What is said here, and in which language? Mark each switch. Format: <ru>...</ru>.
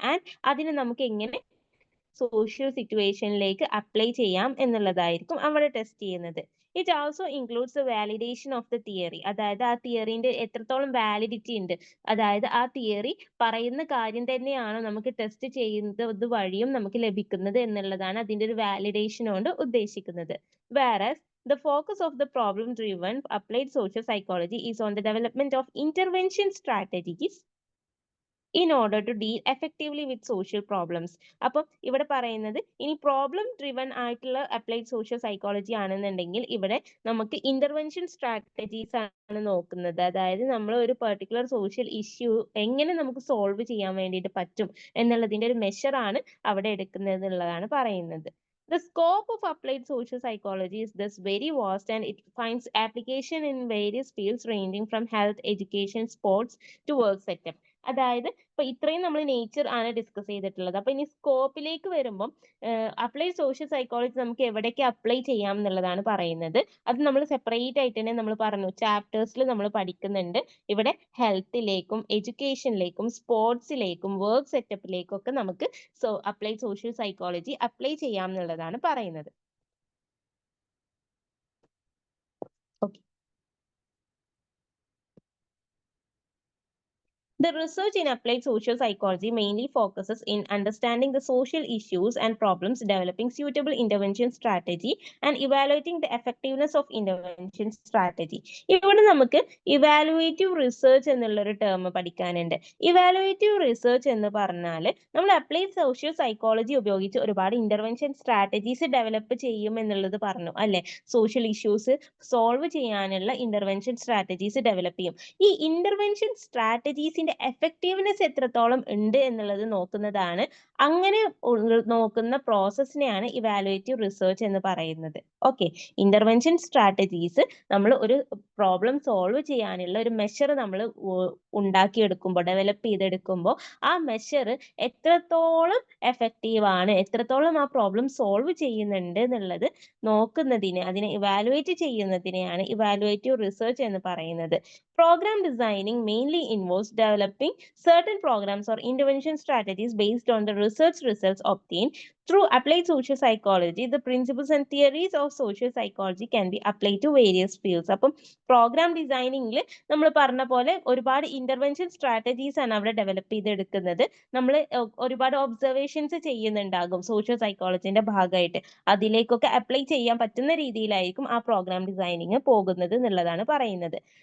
<ml>And അതിന് നമുക്ക് എങ്ങനെ സോഷ്യൽ സിറ്റുവേഷനിലേക്ക് അപ്ലൈ ചെയ്യാം എന്നുള്ളതായിരിക്കും അവിടെ ടെസ്റ്റ് ചെയ്യുന്നത്.</ml> <en>It also includes the validation of the theory.</en> <ml>അതായത് ആ തിയറിന്റെ എത്രത്തോളം വാലിഡിറ്റി ഉണ്ട്, അതായത് ആ തിയറി പറയുന്ന കാര്യം തന്നെയാണോ നമുക്ക് ടെസ്റ്റ് ചെയ്യുന്നത് വഴിയും നമുക്ക് ലഭിക്കുന്നത് എന്നുള്ളതാണ് അതിന്റെ ഒരു വാലിഡേഷൻ കൊണ്ട് ഉദ്ദേശിക്കുന്നത്.</ml> <en>Whereas the focus of the problem driven applied social psychology is on the development of intervention strategies in order to deal effectively with social problems.</en> <ml>അപ്പം ഇവിടെ പറയുന്നത് ഇനി പ്രോബ്ലം ഡ്രിവൺ ആയിട്ടുള്ള അപ്ലൈഡ് സോഷ്യൽ സൈക്കോളജി ആണെന്നുണ്ടെങ്കിൽ ഇവിടെ നമുക്ക് ഇന്റർവെൻഷൻ സ്ട്രാറ്റജീസ് ആണ് നോക്കുന്നത്. അതായത് നമ്മൾ ഒരു പെർട്ടിക്കുലർ സോഷ്യൽ ഇഷ്യൂ എങ്ങനെ നമുക്ക് സോൾവ് ചെയ്യാൻ വേണ്ടിയിട്ട് പറ്റും എന്നുള്ളതിന്റെ ഒരു മെഷർ ആണ് അവിടെ എടുക്കുന്നത് എന്നുള്ളതാണ് പറയുന്നത്.</ml> <en>The scope of applied social psychology is thus very vast and it finds application in various fields ranging from health, education, sports to work setup.</en> <ml>അതായത് ഇപ്പൊ ഇത്രയും നമ്മൾ നേച്ചർ ആണ് ഡിസ്കസ് ചെയ്തിട്ടുള്ളത്. അപ്പൊ ഇനി സ്കോപ്പിലേക്ക് വരുമ്പോൾ അപ്ലൈഡ് സോഷ്യൽ സൈക്കോളജി നമുക്ക് എവിടേക്ക് അപ്ലൈ ചെയ്യാം എന്നുള്ളതാണ് പറയുന്നത്. അത് നമ്മൾ സെപ്പറേറ്റ് ആയിട്ട് തന്നെ നമ്മൾ പറഞ്ഞു, ചാപ്റ്റേഴ്സിൽ നമ്മൾ പഠിക്കുന്നുണ്ട്. ഇവിടെ ഹെൽത്തിലേക്കും എഡ്യൂക്കേഷനിലേക്കും സ്പോർട്സിലേക്കും വർക്ക് സെറ്റപ്പിലേക്കും ഒക്കെ നമുക്ക് അപ്ലൈഡ് സോഷ്യൽ സൈക്കോളജി അപ്ലൈ ചെയ്യാം എന്നുള്ളതാണ് പറയുന്നത്. Okay.</ml> <en>The research in applied social psychology mainly focuses in understanding the social issues and problems, developing suitable intervention strategy, and evaluating the effectiveness of intervention strategy.</en> <ml>ഇവിടെ നമുക്ക് evaluative research എന്നുള്ളൊരു term പഠിക്കാനുണ്ട്. Evaluative research എന്ന് പറഞ്ഞാൽ നമ്മൾ applied social psychology ഉപയോഗിച്ച് ഒരുപാട് intervention strategies develop ചെയ്യും എന്നുള്ളത് പറഞ്ഞു അല്ലെ. സോഷ്യൽ ഇഷ്യൂസ് സോൾവ് ചെയ്യാനുള്ള ഇന്റർവെൻഷൻ സ്ട്രാറ്റജീസ് ഡെവലപ്പ് ചെയ്യും. ഈ ഇന്റർവെൻഷൻ സ്ട്രാറ്റജീസിന്റെ എഫക്റ്റീവ്നെസ് എത്രത്തോളം ഉണ്ട് എന്നുള്ളത് നോക്കുന്നതാണ്. അങ്ങനെ നോക്കുന്ന പ്രോസസ്സിനെയാണ് ഇവാലുവേറ്റീവ് റിസർച്ച് എന്ന് പറയുന്നത്. ഓക്കെ, ഇന്റർവെൻഷൻ സ്ട്രാറ്റജീസ് നമ്മൾ ഒരു പ്രോബ്ലം സോൾവ് ചെയ്യാനുള്ള ഒരു മെഷർ നമ്മൾ ഉണ്ടാക്കിയെടുക്കുമ്പോൾ, ഡെവലപ്പ് ചെയ്തെടുക്കുമ്പോൾ ആ മെഷർ എത്രത്തോളം എഫക്റ്റീവ് ആണ്, എത്രത്തോളം ആ പ്രോബ്ലം സോൾവ് ചെയ്യുന്നുണ്ട് എന്നുള്ളത് നോക്കുന്നതിന്, അതിനെ ഇവാലുവേറ്റ് ചെയ്യുന്നതിനെയാണ് ഇവാലുവേറ്റീവ് റിസർച്ച് എന്ന് പറയുന്നത്.</ml> <en>Program designing mainly involves developing developing certain programs or intervention strategies based on the research results obtained through applied social psychology. The principles and theories of social psychology can be applied to various fields.</en> <ml>അപ്പം programme ഡിസൈനിങ്ങിൽ നമ്മൾ പറഞ്ഞ പോലെ ഒരുപാട് intervention strategies ആണ് അവിടെ develop ചെയ്തെടുക്കുന്നത്. നമ്മൾ ഒരുപാട് ഒബ്സർവേഷൻസ് ചെയ്യുന്നുണ്ടാകും സോഷ്യൽ സൈക്കോളജിന്റെ ഭാഗമായിട്ട്. അതിലേക്കൊക്കെ അപ്ലൈ ചെയ്യാൻ പറ്റുന്ന രീതിയിലായിരിക്കും ആ പ്രോഗ്രാം ഡിസൈനിങ് പോകുന്നത് എന്നുള്ളതാണ് പറയുന്നത്.</ml>